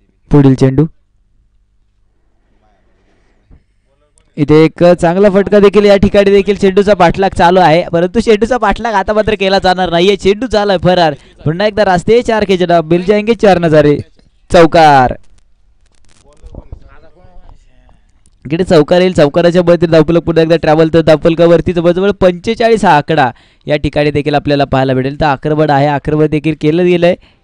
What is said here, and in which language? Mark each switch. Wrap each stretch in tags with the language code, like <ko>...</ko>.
<mr>पुढील चेंडू इथे एक चांगला फटका देखील या ठिकाणी देखील चेंडूचा पाठलाग चालू आहे. परंतु चेंडूचा पाठलाग आता मात्र केला जाणार नाहीये. चेंडू झालाय फरार. पुन्हा एकदा</mr> <hi>रास्ते 4 के जनाब मिल जाएंगे 4 नजारे. चौकार</hi> <mr>इकडे चौकार येईल, चौकाराच्या मध्ये धावफलक पुन्हा एकदा ट्रॅव्हल, तर धावफलकावरती जवळजवळ 45 हा आकडा या ठिकाणी देखील आपल्याला पाहायला भेटेल. तर आक्रमण आहे, आक्रमण देखील केलं गेलंय.</mr>